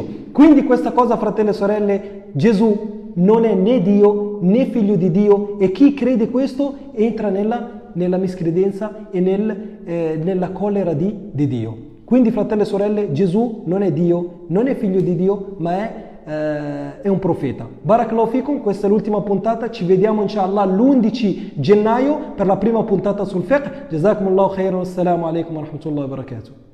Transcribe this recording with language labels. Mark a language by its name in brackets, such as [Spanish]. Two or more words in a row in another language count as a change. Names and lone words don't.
[Italian] Quindi questa cosa, fratelli e sorelle, Gesù non è né Dio né figlio di Dio, e chi crede questo entra nella miscredenza e nella collera di Dio. Quindi, fratelli e sorelle, Gesù non è Dio, non è figlio di Dio, ma è un profeta. [Arabic] بارك الله فيكم, [Italian] questa è l'ultima puntata, ci vediamo [Arabic] إن شاء الله [Italian] l'11 gennaio per la prima puntata sul fiqh. [Arabic] جزاكم الله خيرا، السلام عليكم ورحمة الله وبركاته.